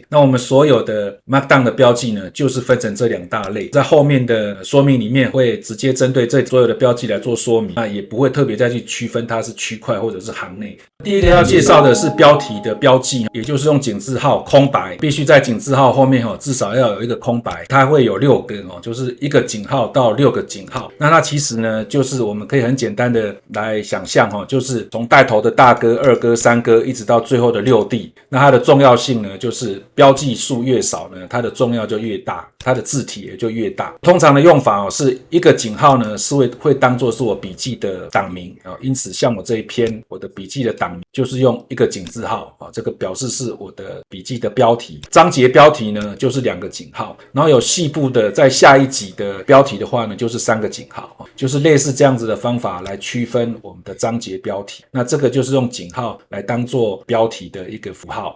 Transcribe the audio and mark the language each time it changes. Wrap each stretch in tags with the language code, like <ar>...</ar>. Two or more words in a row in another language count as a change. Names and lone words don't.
<zh>那我們所有的 Markdown 的標記呢，就是分成這2大類，在後面的說明裡面會直接針對這所有的標記來做說明，那也不會特別再去區分它是區塊或者是行內。第一個要介紹的是標題的標記，也就是用井字號空白，必須在井字號後面至少要有一個空白，它會有6個就是1個井號到6個井號。那它其實呢，就是我們可以很簡單的來想象就是從帶頭的大哥、二哥、三哥一直到最後的6弟。那它的重要性呢，就是標記數越少呢，它的重要就越大，它的字體也就越大。通常的用法是1個井號呢是会当作是我筆記的檔名因此像我這一篇我的筆記的檔名就是用1個井字號這個表示是我的筆記的標題。章節標題呢就是2個井號，然後有細部的在下一集的標題的話呢就是3個井號，就是類似這樣子的方法來區分我們的章節標題。那這個就是用井號來當做標題的一個符號。</zh>